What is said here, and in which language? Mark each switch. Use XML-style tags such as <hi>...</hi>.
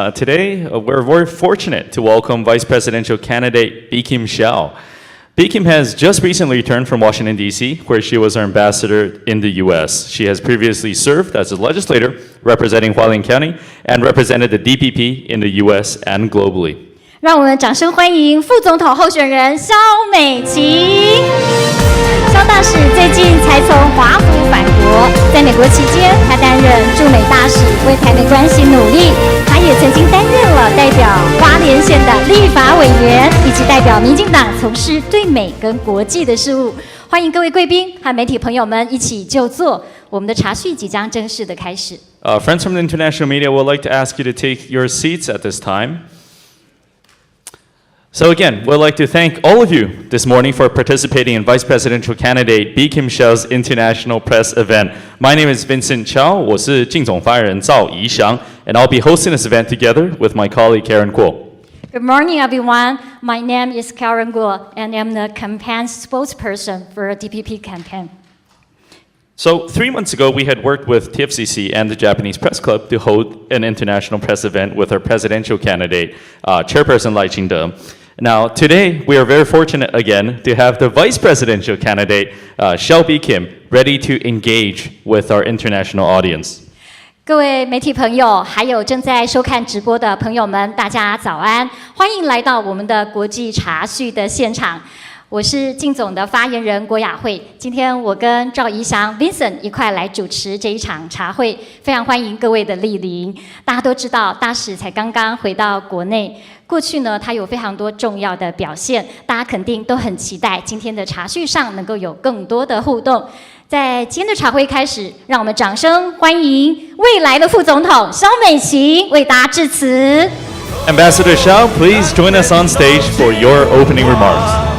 <en>Today, we're very fortunate to welcome Vice Presidential candidate Bi-khim Hsiao. Bi-khim has just recently returned from Washington, D.C., where she was our ambassador in the U.S. She has previously served as a legislator representing Hualien County and represented the DPP in the U.S. and globally.</en> <zh>让我们掌声欢迎副总统候选人萧美琴。萧大使最近才从华府返国，在美国期间，他担任驻美大使，为台美关系努力。他也曾经担任了代表花莲县的立法委员，以及代表民进党从事对美跟国际的事务。欢迎各位贵宾和媒体朋友们一起就座，我们的茶叙即将正式的开始。</zh> <en>Friends from the international media would like to ask you to take your seats at this time. So again, we'd like to thank all of you this morning for participating in Vice Presidential candidate Bi-khim Hsiao's international press event. My name is Vincent Chow,</en> <zh>我是竞总发言人赵怡翔,</zh> <en>and I'll be hosting this event together with my colleague Karen Kuo. Good morning, everyone. My name is Karen Guo, and I'm the campaign spokesperson for DPP campaign. So 3 months ago, we had worked with TFCC and the Japanese Press Club to hold an international press event with our presidential candidate, Chairperson Lai Ching-te. Now, today, we are very fortunate again to have the vice presidential candidate, Hsiao Bi-khim, ready to engage with our international audience.</en> <zh>各位媒体朋友，还有正在收看直播的朋友们，大家早安！欢迎来到我们的国际茶叙的现场。我是竞总的发言人郭雅慧，今天我跟赵怡翔 Vincent 一块来主持这一场茶会，非常欢迎各位的莅临。大家都知道，大使才刚刚回到国内，过去呢他有非常多重要的表现，大家肯定都很期待今天的茶叙上能够有更多的互动。在今天的茶会开始，让我们掌声欢迎未来的副总统萧美琴为大家致辞。</zh> <en>Ambassador Hsiao, please join us on stage for your opening remarks.</en>